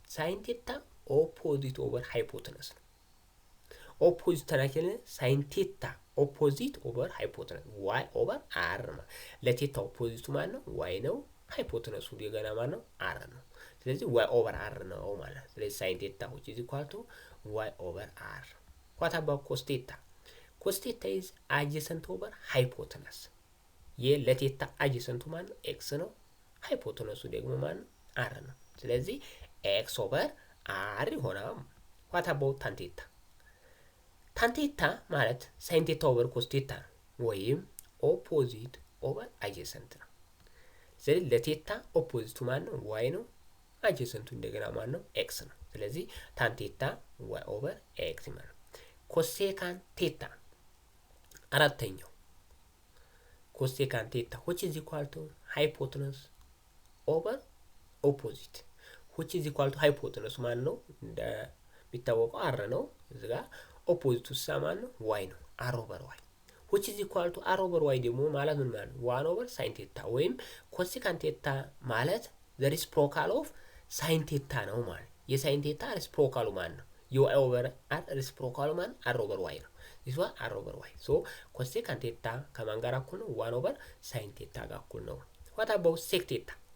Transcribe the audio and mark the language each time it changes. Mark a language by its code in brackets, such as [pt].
[am] ሳይን ቴታ ኦፖዚት ኦቨር ሃይፖተነስ ነው። ኦፖዚት ተናቸለ ሳይን ቴታ ኦፖዚት ኦቨር ሃይፖተነስ y ኦቨር r ነው። ለቴታ ኦፖዚቱ ማለት ነው y ነው። ሃይፖተነሱ ደግሞ ማለት ነው r ነው። ስለዚህ y ኦቨር r ነው ማለት ነው። ስለዚህ ሳይን ቴታ [en] which is equal to y over r. What about cos theta? Cos theta is adjacent over hypotenuse. [am] ለቴታ adjacent ማለት ነው x ነው። ሃይፖተነሱ ደግሞ ማለት ነው r ነው። ስለዚህ [en] x over r [am] ይሆናል። [en] What about tan theta? [am] tan theta ማለት [en] sin theta over cos theta [am] ወይም [en] opposite over adjacent [am] ነው። ስለዚህ ለቴታ ኦፖዚቱ ማለት ነው y ነው። adjacent እንደገና ማለት ነው x ነው። ስለዚህ tan theta y over x ማለት ነው። [en] cosecant theta አራተኛው cosecant theta which is equal to hypotenuse [am] over opposite which is equal to hypotenuse ማለት ነው እንደሚታወቀው r ነው እዚህ ጋር ኦፖዚቱ ማን ነው? ዋይ ነው። አር ኦቨር ዋይ [en] which is equal to r over y [am] ደግሞ ማለት ምን ማለት ነው? 1 over sin theta ወይም ኮሴካንት ቴታ ማለት [en] the reciprocal of sin theta [am] ነው ማለት። የsin theta reciprocal ማን ነው? y over r reciprocal ማን? r over y ነው። [en] this one r over y so [am] ኮሴካንት ቴታ ከማን ጋር እኩል ነው? [en] 1 over sin theta [am] ጋር እኩል ነው። [en] what about sec theta?